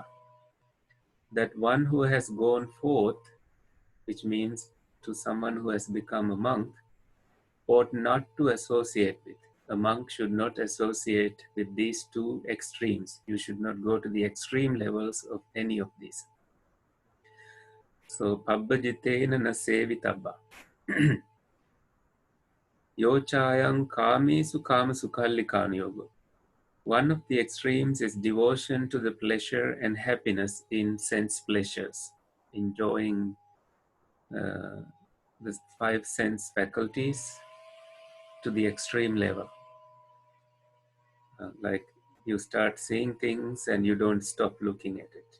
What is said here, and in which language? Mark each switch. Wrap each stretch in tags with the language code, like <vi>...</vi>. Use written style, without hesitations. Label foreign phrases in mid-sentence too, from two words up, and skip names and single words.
<en>That one who has gone forth, which means to someone who has become a monk, ought not to associate with. A monk should not associate with these 2 extremes. You should not go to the extreme levels of any of these. So,</en> <pi>pabbajitena na sevitabba. Yochayang kamesu kamasukhallikan yoga.</pi> <en>One of the extremes is devotion to the pleasure and happiness in sense pleasures. enjoying the five sense faculties to the extreme level. Like you start seeing things and you don't stop looking at it.</en>